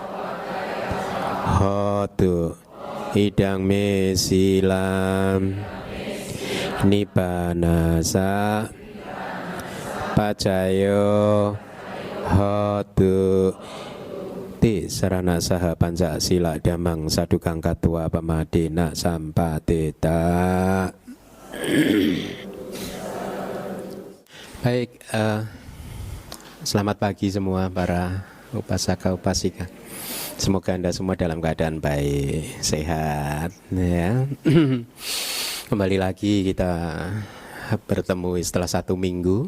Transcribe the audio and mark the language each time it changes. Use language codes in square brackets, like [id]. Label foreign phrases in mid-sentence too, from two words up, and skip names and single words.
[pi] hotu idang me silam nibbanasa pacayo hotu ti sarana saha pancasila damang sadukang katua pamadina sampatita. [id] Baik, selamat pagi semua para [pi] upasaka upasika. [id] Semoga Anda semua dalam keadaan baik, sehat, ya. Kembali lagi kita bertemu setelah 1 minggu.